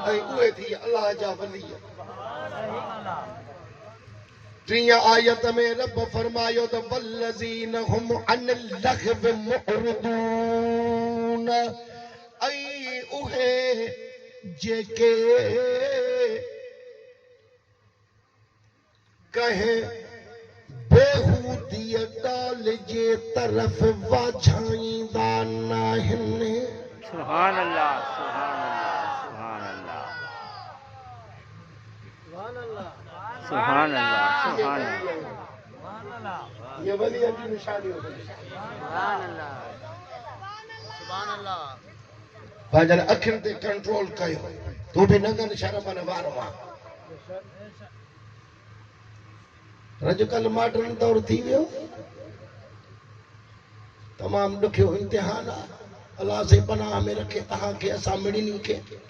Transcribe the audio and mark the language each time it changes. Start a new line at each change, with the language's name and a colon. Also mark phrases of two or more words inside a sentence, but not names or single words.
Sindhi: ऐं उहे थी अल्लाह जा वली टीह आयत में रब फरमायो त
Arabic: والذين هم عن اللغو معرضون
Sindhi: ऐं उहे जेके कहे बेहूदी ॻाल्हि जे तरफ़ वाझाईंदा नाहिनि
Arabic: سبحان الله سبحان الله سبحان الله سبحان الله سبحان الله
Urdu: یہ ولی کی نشانی ہو گئی
Arabic: سبحان الله سبحان الله
Sindhi: पंहिंजनि अखियुनि ते कंट्रोल कयो तूं बि नंगनि शर्मनि वारो आहे अॼुकल्ह मॉडर्न दौर थी वियो तमामु ॾुखियो इम्तिहान आहे अलाह से पनाह में रखे तव्हांखे असां मिड़नी खे